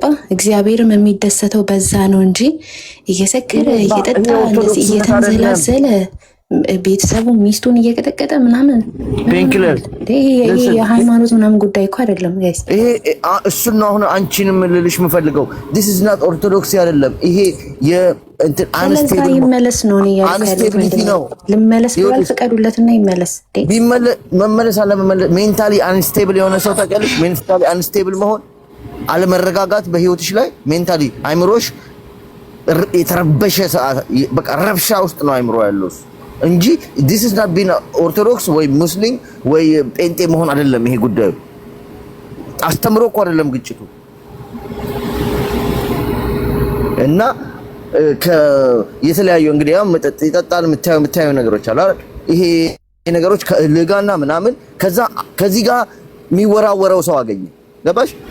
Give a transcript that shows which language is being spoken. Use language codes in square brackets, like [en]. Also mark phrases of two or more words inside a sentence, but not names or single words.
[am] እግዚአብሔርም የሚደሰተው በዛ ነው እንጂ እየሰከረ እየጠጣ እንደዚህ እየተንዘላዘለ ቤተሰቡ ሚስቱን እየቀጠቀጠ ምናምን ፔንክለር ይሄ የሃይማኖት ምናምን ጉዳይ እኮ አይደለም ጋይስ። ይሄ እሱን ነው አሁን አንቺንም ልልሽ የምፈልገው [en] this is not orthodox [am] አይደለም። ይሄ የእንትን አንስቴብል ይመለስ ነው ነው ያለው። ልመለስ ብሏል፣ ፈቀዱለትና ይመለስ። መመለስ አለ መመለስ [en] mentally unstable [am] የሆነ ሰው ታውቂያለሽ? [en] mentally unstable [am] መሆን አለመረጋጋት በህይወትሽ ላይ ሜንታሊ አይምሮሽ የተረበሸ በቃ ረብሻ ውስጥ ነው አይምሮ ያለው እንጂ [en] this is not being orthodox [am] ወይ ሙስሊም ወይ ጴንጤ መሆን አይደለም። ይሄ ጉዳዩ አስተምሮ እኮ አይደለም ግጭቱ እና የተለያዩ እንግዲህ ያው መጠጥ ይጠጣል የምታየው ነገሮች አሉ አይደል? ይሄ ነገሮች ከልጋና ምናምን ከዚህ ጋር የሚወራወረው ሰው አገኘ ገባሽ?